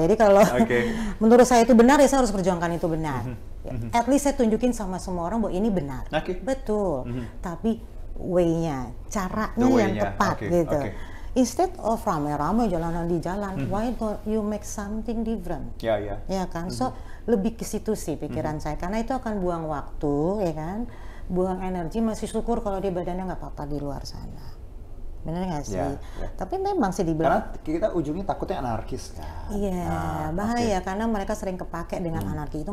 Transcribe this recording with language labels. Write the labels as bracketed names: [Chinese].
[Indonesian] Jadi kalau menurut saya itu benar, ya saya harus perjuangkan itu benar. [English] At least [Indonesian] saya tunjukin sama semua orang bahwa ini benar. Betul. Tapi way-nya, caranya yang tepat gitu. [English] Instead of [Indonesian] rame-rame jalanan di jalan, [English] why don't you make something different? [Indonesian] Ya kan? [English] So [Indonesian] lebih ke situ sih pikiran saya. Karena itu akan buang waktu, ya kan? Buang energi, masih syukur kalau dia badannya nggak apa-apa di luar sana. Bener nggak sih? Tapi memang sih dibilang karena kita ujungnya takutnya anarkis kan? Iya, bahaya karena mereka sering kepake dengan anarki itu.